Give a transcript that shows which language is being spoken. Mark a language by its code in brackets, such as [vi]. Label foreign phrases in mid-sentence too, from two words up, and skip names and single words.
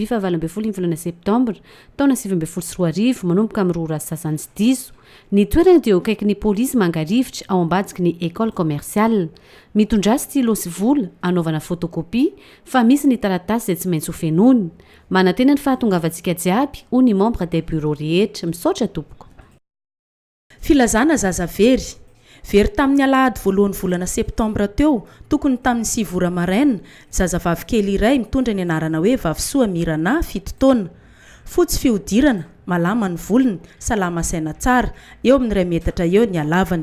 [mg] fa 12 volana septambra taona 2024 manomboka amin'ny rora sasany sy diso ny toerana dia akaiky ny polisy mangarivitra ao ambadiky ny [fr] école commerciale [mg] mitondra stylo sy vola anaovana photocopie fa misy ny taratasy izay tsy maintsy ho fenony manantena ny fahatongavantsika jiaby ho ny [fr] membre des bureaux [mg] rehetra misaotra tompoko filazana zazavery very tamin'ny alahady voalohan'ny volana septambra teo tokony tamin'ny 6 vora maraina zazavavy kely iray mitondra ny anarana hoe Vavsoa Mirana 7 taona fotsy fihodirana malama ny volony salama saina tsara eo amin'ny 2 metatra eo ny alavany